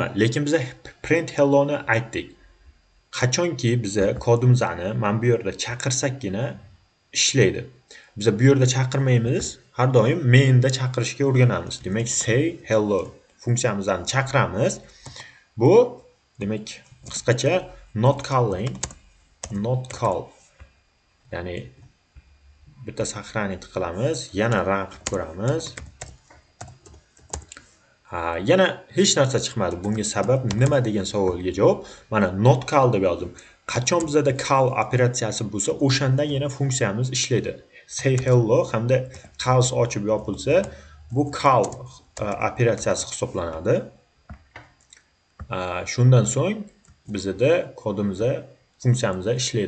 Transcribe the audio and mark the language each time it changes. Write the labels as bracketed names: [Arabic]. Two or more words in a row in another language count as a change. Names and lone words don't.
[Uzbek] Lekin biz [English] print hello [Uzbek] ni aytdik. Qachonki biz kodimizni mana bu yerda chaqirsakgina ishlaydi. Biz bu yerda chaqirmaymiz, har doim mainda chaqirishga o'rganamiz. Demak, [English] say hello [Uzbek] funksiyamizni chaqiramiz. Bu demak qisqacha [English] not call. [Uzbek] Ya'ni bitta saqlanit qilamiz, yana run qilib ko'ramiz. Yana hech narsa chiqmadi. Bunga sabab nima degan savolga javob mana [English] not call [Uzbek] deb yozdim. Qachon bizda call operatsiyasi bo'lsa, o'shandagina funksiyamiz ishlaydi. [English] Say hello [Uzbek] hamda qavs ochib yopilsa, bu call operatsiyasi hisoblanadi. Shundan so'ng bizda kodimiz, funksiyamiz ishlaydi.